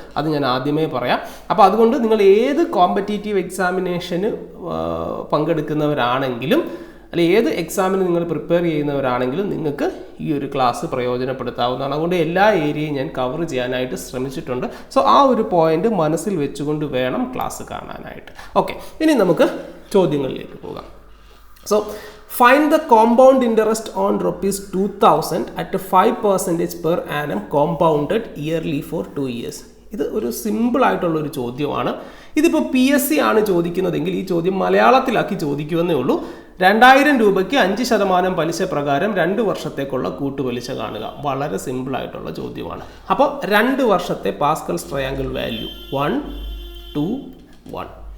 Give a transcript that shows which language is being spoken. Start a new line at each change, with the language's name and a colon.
Malayalam: അത് ഞാൻ ആദ്യമേ പറയാം. അപ്പോൾ അതുകൊണ്ട് നിങ്ങൾ ഏത് കോമ്പറ്റേറ്റീവ് എക്സാമിനേഷന് പങ്കെടുക്കുന്നവരാണെങ്കിലും അല്ലെങ്കിൽ ഏത് എക്സാമിന് നിങ്ങൾ പ്രിപ്പയർ ചെയ്യുന്നവരാണെങ്കിലും നിങ്ങൾക്ക് ഈ ഒരു ക്ലാസ് പ്രയോജനപ്പെടുത്താവുന്നതാണ്. അതുകൊണ്ട് എല്ലാ ഏരിയയും ഞാൻ കവർ ചെയ്യാനായിട്ട് ശ്രമിച്ചിട്ടുണ്ട്. സോ ആ ഒരു പോയിന്റ് മനസ്സിൽ വെച്ചുകൊണ്ട് വേണം ക്ലാസ് കാണാനായിട്ട്. ഓക്കെ, ഇനി നമുക്ക് ചോദ്യങ്ങളിലേക്ക് പോകാം.
English: So find the compound interest on ₹2000 at 5% per annum compounded yearly for 2 years.
Malayalam: ഇത് ഒരു സിമ്പിളായിട്ടുള്ളൊരു ചോദ്യമാണ്. ഇതിപ്പോൾ PSC ആണ് ചോദിക്കുന്നതെങ്കിൽ ഈ ചോദ്യം മലയാളത്തിലാക്കി ചോദിക്കുമെന്നേ ഉള്ളൂ. 2000 രൂപയ്ക്ക് 5% പലിശ പ്രകാരം 2 വർഷത്തേക്കുള്ള കൂട്ടുപലിശ കാണുക. വളരെ സിമ്പിളായിട്ടുള്ള ചോദ്യമാണ്. അപ്പോൾ 2 വർഷത്തെ പാസ്കൽസ് ട്രയാങ്കിൾ വാല്യൂ 1, 2, 1.